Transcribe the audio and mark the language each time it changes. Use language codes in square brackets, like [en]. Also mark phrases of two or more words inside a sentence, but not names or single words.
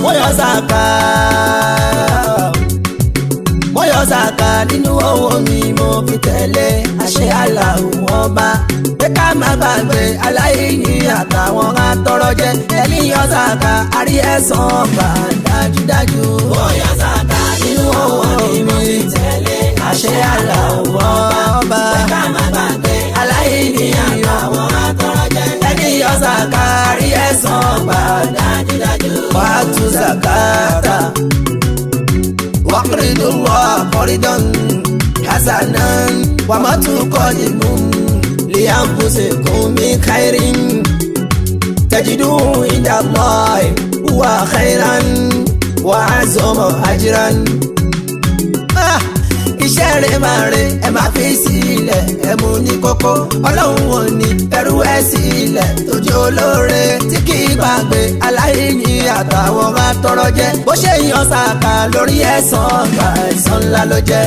[yo] sàká mo yọ sàká nínú owó mi mo fi tẹ̀lé àṣẹ Allahu ọba pé ká má gbàgbé aláìní àtàwọn atọrọ jẹ ẹni yọ sàká àrí ẹ̀san gbà dájúdájú. mo yọ sàká nínú owó mi mo fi tẹ̀lé àṣẹ Allahu ọba pé ká má gbàgbé aláìní àtàwọn atọrọ jẹ ẹni yọ sàká àrí ẹ̀san gbà dájúdájú. [ar] وآتوا الزكاة وأقرضوا الله قرضا حسنا وما تقدموا لأنفسكم من خير تجدوه عند الله هو خيرا وأعظم أجرا. [yo] Iṣẹ́ rẹ̀ máa rẹ̀ ẹ máa fi sílẹ̀ ẹ mú ní kókó ọlọ́run ò ní ẹrú ẹ sílẹ̀ tó jẹ́ olóore tí kì í gbàgbé aláìní àtàwọn atọrọ jẹ bó ṣe yan sàkà lórí ẹ̀san gbà ẹ̀san ńlá ló jẹ́.